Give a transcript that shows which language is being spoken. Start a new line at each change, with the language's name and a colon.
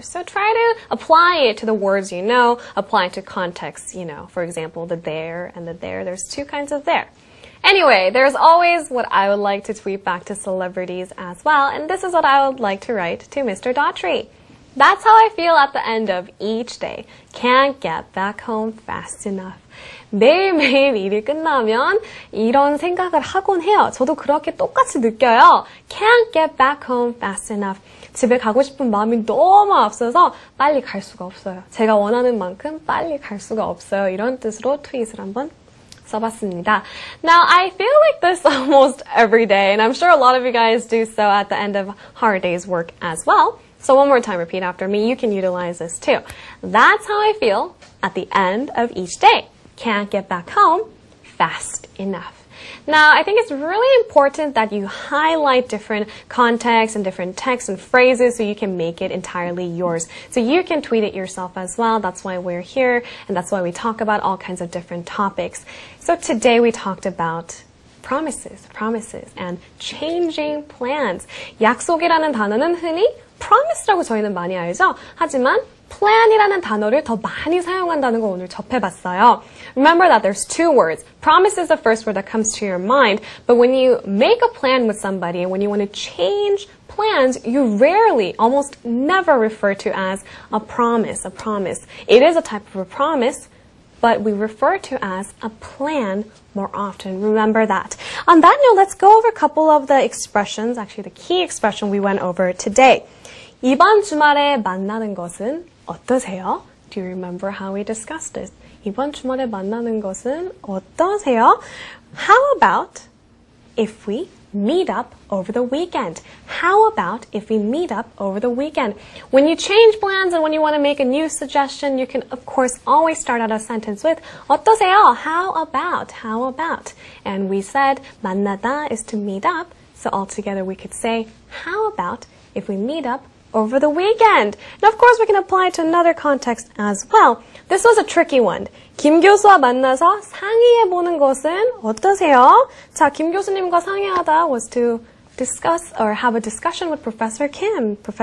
English: So try to apply it to the words you know, apply it to context, you know. For example, the there and the there. There's 2 kinds of there. Anyway, there's always what I would like to tweet back to celebrities as well, and this is what I would like to write to Mr. Daughtry. That's how I feel at the end of each day. Can't get back home fast enough.
Korean: 매일매일 일이 끝나면 이런 생각을 하곤 해요. 저도 그렇게 똑같이 느껴요.
English: Can't get back home fast enough.
Korean: 집에 가고 싶은 마음이 너무 앞서서 빨리 갈 수가 없어요. 제가 원하는 만큼 빨리 갈 수가 없어요. 이런 뜻으로 트윗을 한번 써봤습니다.
English: Now, I feel like this almost every day, and I'm sure a lot of you guys do so at the end of hard day's work as well. So one more time, repeat after me. You can utilize this too. That's how I feel at the end of each day. Can't get back home fast enough. Now, I think it's really important that you highlight different contexts and different texts and phrases so you can make it entirely yours. So you can tweet it yourself as well. That's why we're here, and that's why we talk about all kinds of different topics. So today we talked about promises, and changing plans.
Korean: 약속이라는 단어는 흔히 promise라고 저희는 많이 알죠? 하지만 plan이라는 단어를 더 많이 사용한다는 거 오늘 접해봤어요.
English: Remember that there's 2 words. Promise is the first word that comes to your mind, but when you make a plan with somebody and when you want to change plans, you rarely, almost never refer to as a promise. It is a type of a promise, but we refer to as a plan more often. Remember that. On that note, let's go over a couple of the expressions, actually the key expression we went over today.
Korean: 이번 주말에 만나는 것은 어떠세요?
English: Do you remember how we discussed this?
Korean: 이번 주말에 만나는 것은 어떠세요?
English: How about if we meet up over the weekend? How about if we meet up over the weekend? When you change plans and when you want to make a new suggestion, you can, of course, always start out a sentence with 어떠세요? How about? And we said 만나다 is to meet up. So altogether we could say, how about if we meet up over the weekend? And of course we can apply it to another context as well. This was a tricky one.
Korean: 김 교수와 만나서 상의해보는 것은 어떠세요? 자, 김 교수님과 상의하다
English: was to discuss or have a discussion with Professor Kim.